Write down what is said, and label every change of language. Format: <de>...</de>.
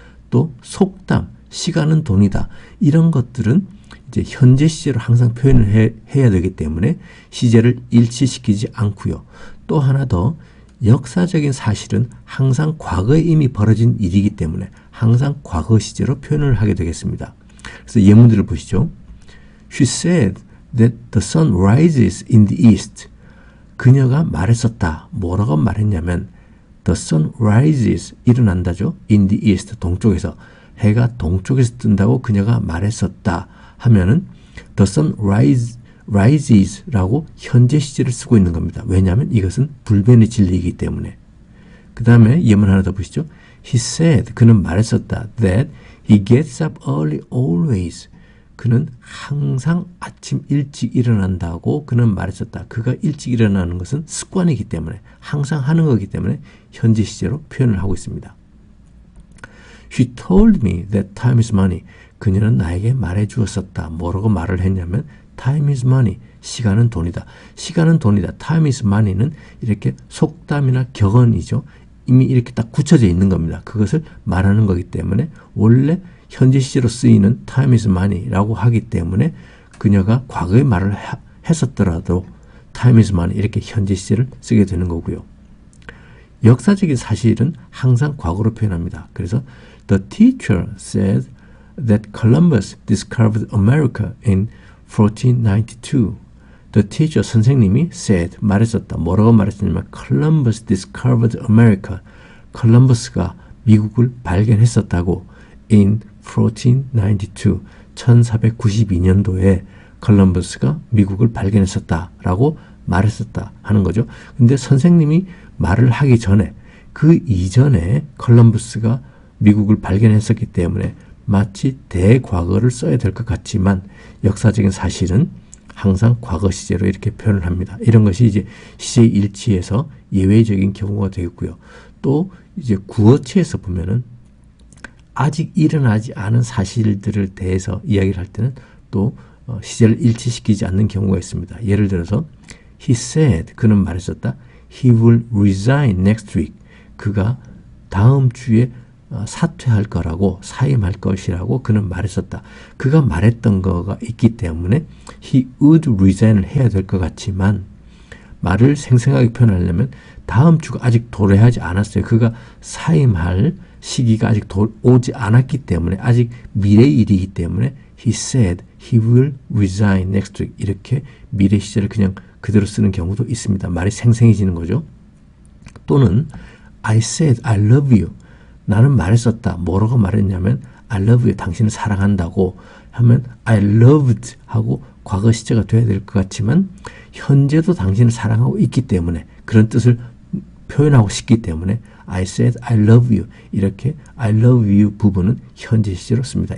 <ko>또 속담, 시간은 돈이다. 이런 것들은 이제 현재 시제로 항상 표현을 해야 되기 때문에 시제를 일치시키지 않고요. 또 하나 더 역사적인 사실은 항상 과거에 이미 벌어진 일이기 때문에 항상 과거 시제로 표현을 하게 되겠습니다. 그래서 예문들을 보시죠.</ko> <en>She said that the sun rises in the east.</en> <ko>그녀가 말했었다. 뭐라고 말했냐면</ko> <en>the sun rises</en> <ko>일어난다죠.</ko> <en>in the east</en> <ko>동쪽에서 해가 동쪽에서 뜬다고 그녀가 말했었다 하면은</ko> <en>the sun rises</en> <ko>라고 현재 시제를 쓰고 있는 겁니다. 왜냐하면 이것은 불변의 진리이기 때문에. 그 다음에 예문 하나 더 보시죠.</ko> <en>He said</en> <ko>그는 말했었다.</ko> <en>that he gets up early always.</en> <ko>그는 항상 아침 일찍 일어난다고 그는 말했었다. 그가 일찍 일어나는 것은 습관이기 때문에 항상 하는 거기 때문에 현재 시제로 표현을 하고 있습니다.</ko> <en>She told me that time is money.</en> <ko>그녀는 나에게 말해 주었었다. 뭐라고 말을 했냐면</ko> <en>time is money.</en> <ko>시간은 돈이다. 시간은 돈이다.</ko> <en>time is money</en> <ko>는 이렇게 속담이나 격언이죠. 이미 이렇게 딱 굳혀져 있는 겁니다. 그것을 말하는 거기 때문에 원래 현재 시제로 쓰이는</ko> <en>time is money</en> <ko>라고 하기 때문에 그녀가 과거에 말을 했었더라도 time is money 이렇게 현재 시제를 쓰게 되는 거고요. 역사적인 사실은 항상 과거로 표현합니다. 그래서</ko> <en>the teacher said that Columbus discovered America in 1492. The teacher</en> <ko>선생님이</ko> <en>said</en> <ko>말했었다. 뭐라고 말했었냐면</ko> <en>Columbus discovered America.</en> <ko>컬럼버스가 미국을 발견했었다고</ko> <en>in 1492.</en> <ko>1492년도에 컬럼버스가 미국을 발견했었다라고 말했었다 하는 거죠. 근데 선생님이 말을 하기 전에 그 이전에 컬럼버스가 미국을 발견했었기 때문에 마치 대과거를 써야 될 것 같지만 역사적인 사실은 항상 과거 시제로 이렇게 표현을 합니다. 이런 것이 이제 시제 일치에서 예외적인 경우가 되겠고요. 또 이제 구어체에서 보면은 아직 일어나지 않은 사실들을 대해서 이야기를 할 때는 또 시제를 일치시키지 않는 경우가 있습니다. 예를 들어서</ko> <en>He said,</en> <ko>그는 말했었다.</ko> <en>He will resign next week.</en> <ko>그가 다음 주에 사퇴할 거라고 사임할 것이라고 그는 말했었다. 그가 말했던 거가 있기 때문에</ko> <en>he would resign</en> <ko>을 해야 될 것 같지만 말을 생생하게 표현하려면 다음 주가 아직 도래하지 않았어요. 그가 사임할 시기가 아직 오지 않았기 때문에 아직 미래의 일이기 때문에</ko> <en>he said he will resign next week</en> <ko>이렇게 미래 시제를 그냥 그대로 쓰는 경우도 있습니다. 말이 생생해지는 거죠. 또는</ko> <en>I said I love you.</en> <ko>나는 말했었다. 뭐라고 말했냐면</ko> <en>I love you.</en> <ko>당신을 사랑한다고 하면</ko> <en>I loved</en> <ko>하고 과거 시제가 돼야 될 것 같지만 현재도 당신을 사랑하고 있기 때문에 그런 뜻을 표현하고 싶기 때문에</ko> <en>I said I love you.</en> <ko>이렇게</ko> <en>I love you</en> <ko>부분은 현재 시제로 씁니다.</ko>